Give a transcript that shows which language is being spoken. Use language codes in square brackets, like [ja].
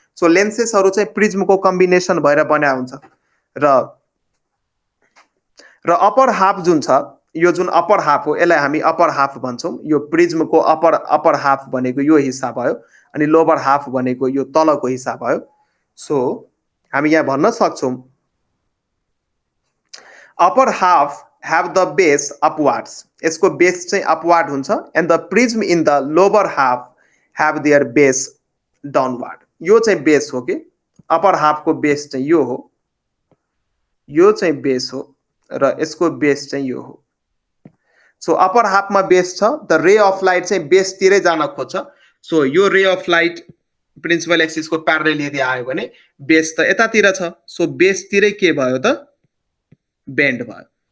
[ne] So लेन्सेसहरू चाहिँ प्रिज्मको combination भएर बन्या हुन्छ। र अप्पर हाफ जुन छ, यो जुन अप्पर हाफ हो यसलाई हामी अप्पर हाफ भन्छौँ। यो प्रिज्मको अप्पर हाफ भनेको यो हिस्सा भयो, अनि लोवर हाफ भनेको यो तलको हिस्सा भयो। सो हामी यहाँ भन्न सक्छौँ upper half [en] have the base upwards, [ne] यसको बेस चाहिँ अपवार्ड हुन्छ, [en] and the prism in the lower half have their base downward। [ne] यो चाहिँ बेस हो कि अप्पर हाफको बेस चाहिँ यो हो, यो चाहिँ बेस हो र यसको बेस चाहिँ यो हो। सो अप्पर हाफमा बेस छ, द रे अफ लाइट चाहिँ बेसतिरै जान खोज्छ। सो यो रे अफ लाइट प्रिन्सिपल एक्सिसको प्यारलल यदि आयो भने बेस त यतातिर छ, सो बेसतिरै के भयो त बेन्ड भयो।